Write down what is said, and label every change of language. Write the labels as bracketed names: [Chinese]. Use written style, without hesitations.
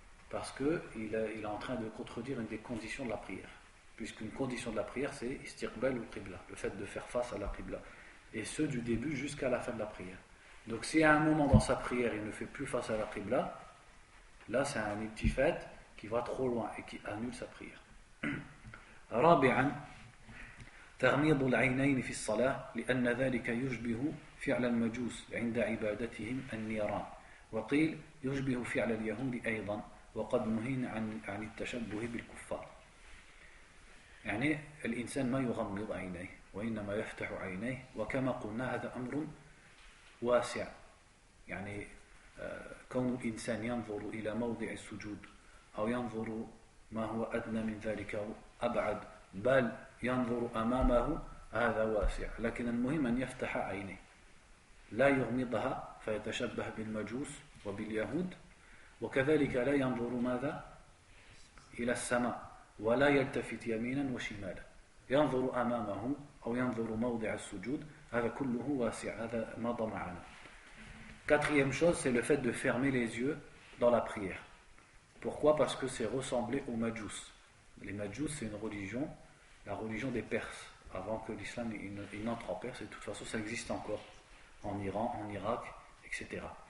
[French] Parce qu'il est en train de contredire une des conditions de la prière. Puisqu'une condition de la prière, c'est istiqbal ou qibla, le fait de faire face à la qibla. Et ce, du début jusqu'à la fin de la prière. Donc si à un moment dans sa prière il ne fait plus face à la qibla, là c'est un iltifat qui va trop loin et qui annule sa prière. [Arabic] رابعا تغميض العينين في الصلاة لأن ذلك يشبه فعل المجوس عند عبادتهم النيران وقيل يشبه فعل اليهود أيضا وقد نهينا عن التشبه بالكفار. يعني الإنسان ما يغمض عينيه وإنما يفتح عينيه وكما قلنا هذا أمر واسع. يعني كون الإنسان ينظر إلى موضع السجود أو ينظر ما هو أدنى من ذلك أو أبعد بل ينظر أمامه هذا واسع. لكن المهم أن يفتح عينيه لا يغمضها فيتشبه بالمجوس وباليهود. وكذلك لا ينظر ماذا إلى السماء ولا يلتفت يمينا وشمالا ينظر أمامه أو ينظر موضع السجود. هذا كله واسع. هذا مضى معنا. [French] Quatrième chose, c'est le fait de fermer les yeux dans la prière. Pourquoi? Parce que c'est ressemblé aux Majous. Les Majous, c'est une religion, la religion des Perses, avant que l'islam il n'entre en Perse, et de toute façon ça existe encore en Iran, en Irak, etc.